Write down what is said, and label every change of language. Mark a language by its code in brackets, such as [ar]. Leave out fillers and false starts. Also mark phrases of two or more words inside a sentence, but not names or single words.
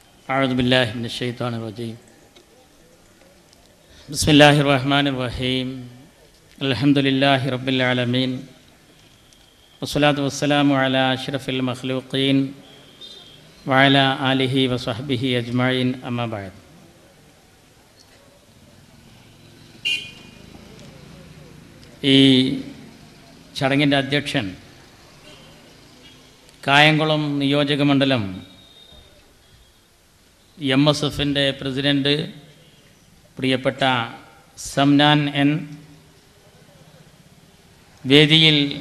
[ar] أعوذ بالله من الشيطان الرجيم بسم الله الرحمن الرحيم الحمد لله رب العالمين والصلاة والسلام على أشرف المخلوقين وعلى آله وصحبه أجمعين أما بعد. [ml] ഈ ചടങ്ങിൻ്റെ അധ്യക്ഷൻ കായംകുളം നിയോജക മണ്ഡലം MSFൻ്റെ പ്രസിഡന്റ് പ്രിയപ്പെട്ട സംനാൻ എൻ, വേദിയിൽ